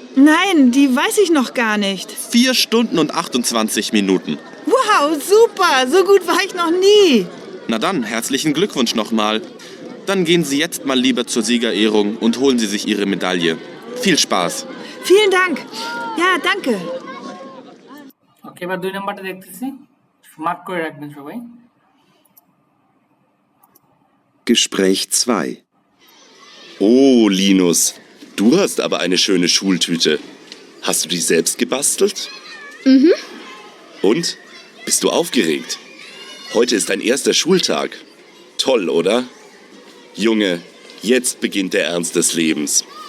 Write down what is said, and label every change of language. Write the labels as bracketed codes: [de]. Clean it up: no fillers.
[de] Nein, die weiß ich noch gar nicht. 4 Stunden und 28 Minuten. Wow, super. So gut war ich noch nie. Na dann, herzlichen Glückwunsch nochmal. Dann gehen Sie jetzt mal lieber zur Siegerehrung und holen Sie sich Ihre Medaille. Viel Spaß! Vielen Dank. Ja, danke. [bn] ওকে, এবার 2 নাম্বারটা দেখতেছি, mark করে রাখবেন সবাই। [de] Gespräch 2. Oh, Linus, du hast aber eine schöne Schultüte. Hast du die selbst gebastelt? Mhm. Und? Bist du aufgeregt? Heute ist dein erster Schultag. Toll, oder? Junge, jetzt beginnt der Ernst des Lebens.